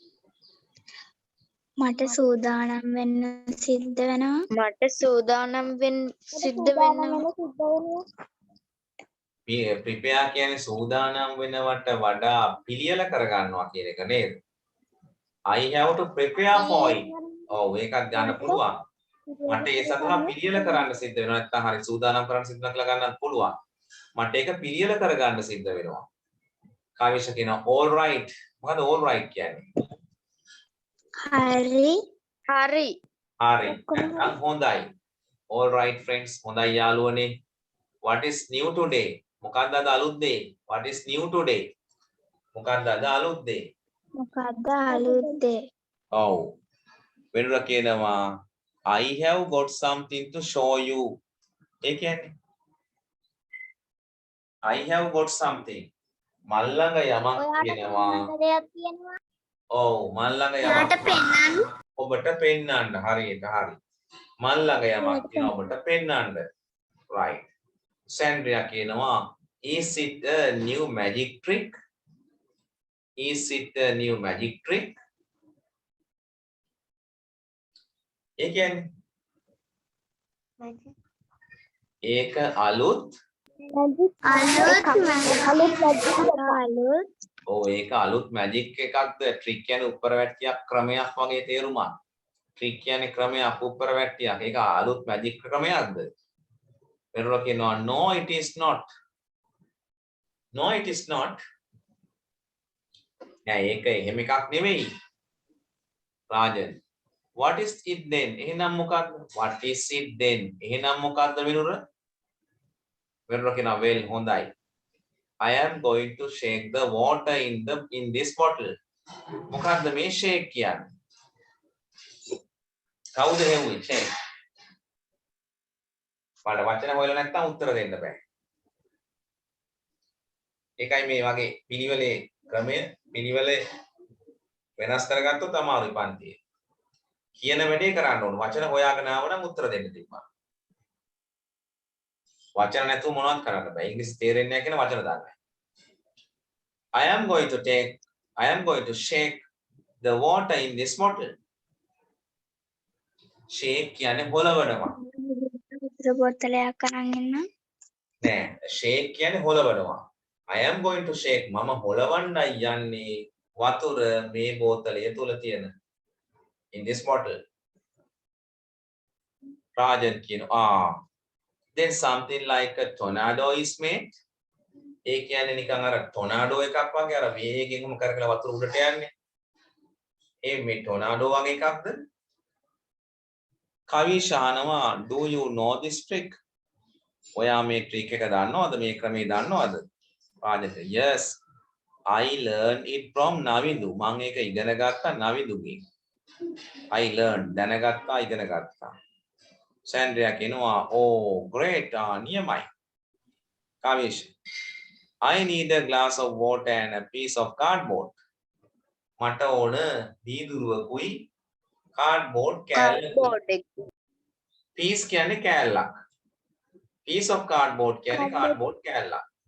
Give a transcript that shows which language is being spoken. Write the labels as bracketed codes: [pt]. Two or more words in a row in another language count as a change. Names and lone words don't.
[si] මට සූදානම් වෙන්න සිද්ධ වෙනවා. මට සූදානම් වෙන්න සිද්ධ වෙනවා. ප්‍රිපෙයාර් කියන්නේ සූදානම් වෙනවට වඩා පිළියෙල කරගන්නවා කියන එක නේද? [en] I have to prepare for it. [si] ඔව් ඒකක් ගන්න පුළුවන්. මට ඒ සඳහා පිළියෙල කරන්න සිද්ධ වෙනවා. නැත්නම් හරි සූදානම් කරන්න සිද්ධ වෙනවා කියලා ගන්නත් පුළුවන්. මට ඒක පිළියෙල කරගන්න සිද්ධ වෙනවා. කාවිෂ කියනවා [en] all right. [si] මොකද [en] all right [si] කියන්නේ? හරි. හරි. හරි. නැත්නම් හොඳයි. [en] all right friends. [si] හොඳයි යාළුවනේ. [en] What is new today? [si] මොකක්ද අද අලුත් දේ? [en] What is new today? [si] මොකක්ද අද අලුත් දේ? මොකක්ද අලුත් දේ? [en] ඔව්. වෙනුර කියනවා I have got something to show you. ඒ කියන්නේ I have got something. [si] මල් ළඟ යමක් තියෙනවා. දෙයක් තියෙනවා. ඔව් මල් ළඟ යමක්. පෙන්නන්න. ඔබට පෙන්නන්න. හරියට හරි. මල් ළඟ යමක් තියෙනවා ඔබට පෙන්නන්න. [en] right. සැන්ඩ්‍රියා කියනවා is it a new magic trick? Is it a new magic trick? [si] ඒ කියන්නේ ඒක අලුත් ඔව් ඒක අලුත් මැජික් එකක්ද ට්‍රික් කියන්නේ උප්පරවැට්ටියක් ක්‍රමයක් වගේ තේරුමක් ට්‍රික් කියන්නේ ක්‍රමයක් උප්පරවැට්ටියක් ඒක අලුත් මැජික් ක්‍රමයක්ද වෙනරෝ කියනවා [en] no it is not [si] නෑ ඒක එහෙම එකක් නෙමෙයි රාජන් [en] what is it then [si] එහෙනම් මොකක්ද [en] what is it then [si] එහෙනම් මොකක්ද වෙනුර වෙනුර කියනවා well හොඳයි [en] I am going to shake the water in this bottle [si] මොකක්ද මේ shake කියන්නේ කවුද හෙව්වේ shake මට වචන හොයලා නැත්නම් උත්තර දෙන්න බෑ ඒකයි මේ වගේ පිළිවෙලේ ක්‍රමය පිළිවෙලේ වෙනස් කරගත්තොත් අමාරුයි පන්තියේ කියන වැඩේ කරන්න ඕන වචන හොයාගෙන ආව නම් උත්තර දෙන්න තිබ්බා වචන නැතුව මොනවත් කරන්න බෑ ඉංග්‍රීසි තේරෙන්නේ නැහැ කියන වචන දාන්න [en] I am going to shake the water in this bottle [si] shake කියන්නේ හොලවනවා වතුර බෝතලයක් අරන් එන්න නෑ shake කියන්නේ හොලවනවා [en] I am going to shake [si] මම හොලවන්නයි යන්නේ වතුර මේ බෝතලය තුල තියෙන [en] in this bottle [si] රාජන් කියනවා [en] then something like a tornado is made [si] ඒ කියන්නේ නිකන් අර ටොනාඩෝ එකක් වගේ අර වේගෙන්ම කරකලා වතුර උඩට යන්නේ ඒ මේ ටොනාඩෝ වගේ එකක්ද කවි ශානවා [en] do you know this trick [si] ඔයා මේ ට්‍රික් එක දන්නවද මේ ක්‍රමේ දන්නවද රාජන් [en] yes I learned it from [si] Navindu මම ඒක ඉගෙන ගත්තා නවිදුගෙන් [en] I learned [si] දැනගත්තා ඉගෙන ගත්තා සැන්ඩ්‍රියා කියනවා [en] oh great නියමයි කවිෂ් I need a glass of water and a piece of cardboard [si] මට ඕන දීදුරුවකුයි cardboard කෑල්ලකුයි [en] piece [si] කියන්නේ කෑල්ලක් [en] piece of cardboard කියන්නේ cardboard කෑල්ලක්